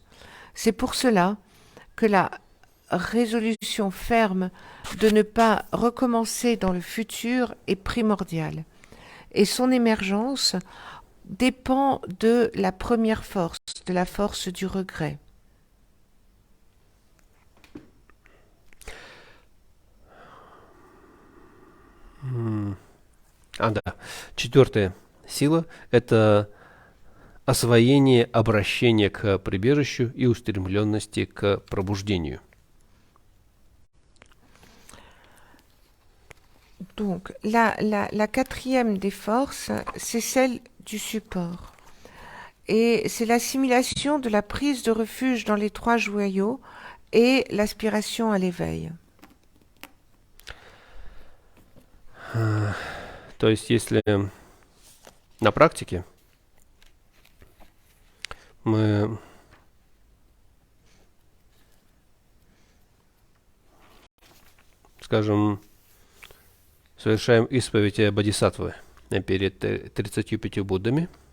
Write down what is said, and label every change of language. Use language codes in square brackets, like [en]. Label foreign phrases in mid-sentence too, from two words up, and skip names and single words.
[fr] C'est pour cela que la résolution ferme de ne pas recommencer dans le futur est primordiale. Et son émergence dépend de la première force, de la force du regret. [ru] Да. Четвертая сила– это освоение обращения к прибежищу и устремленности к пробуждению. [fr] Donc, la quatrième des forces, c'est celle du support. Et c'est l'assimilation de la prise de refuge dans les trois joyaux et l'aspiration à l'éveil. [ru] То есть, если на практике мы скажем, совершаем исповедь бодхисаттвы перед 35 Буддами,